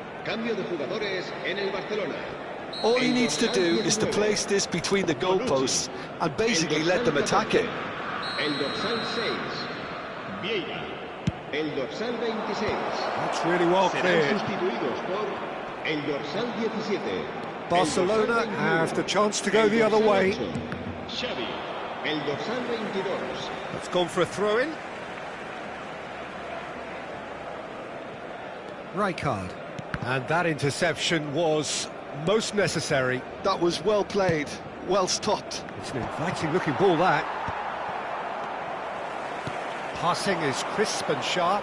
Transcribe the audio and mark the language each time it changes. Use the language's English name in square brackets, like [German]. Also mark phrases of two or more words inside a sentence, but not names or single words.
[Spanish] Cambio de jugadores en el Barcelona. [English] All he needs to do is to place this between the goalposts and basically let them attack it. [Spanish] El dorsal 6, Vieira. El dorsal 26. [English] That's really well [Spanish] Serán [English] cleared. [Spanish] sustituidos por el dorsal 17. [English] Barcelona have the chance to go the other way. [Spanish] Xavi. El dorsal 22. [English] It's gone for a throw-in. Rijkaard. And that interception was most necessary. That was well played, well stopped. It's an inviting-looking ball, that. Passing is crisp and sharp.